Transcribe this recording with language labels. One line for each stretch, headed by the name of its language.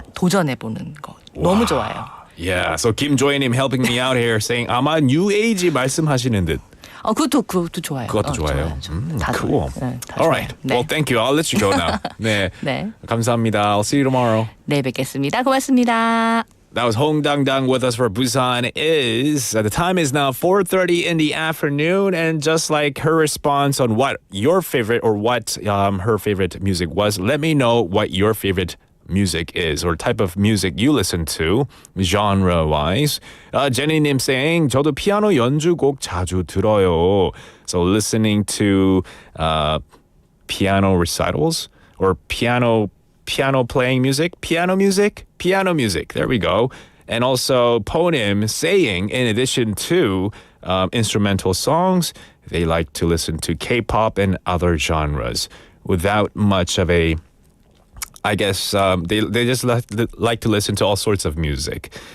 Korean: 도전해 보는 거 너무 좋아요.
English: Yeah. So 김조혜님 helping me out here saying
Korean: 아마 New Age 말씀하시는 듯. 그것도 좋아요. 그것도 좋아요. 다
English: Cool.
Korean: 좋아요. 네, 다
English: All right.
Korean: 좋아요. 네.
English: Well, thank you. I'll let you go now.
Korean: 네. 네. 감사합니다.
English: I'll see you tomorrow.
Korean: 네, 뵙겠습니다. 고맙습니다.
English: That was Hong Dang Dang with us for Busan Is. The time is now 4:30 in the afternoon, and just like her response on what your favorite or what her favorite music was, let me know what your favorite music is or type of music you listen to, genre-wise.
Korean: Jenny-님
English: saying,
Korean: 저도 피아노 연주곡 자주 들어요.
English: So listening to piano recitals or piano playing music, piano music. There we go. And also Ponim saying, in addition to instrumental songs, they like to listen to K-pop and other genres without much of a, I guess they just like to listen to all sorts of music.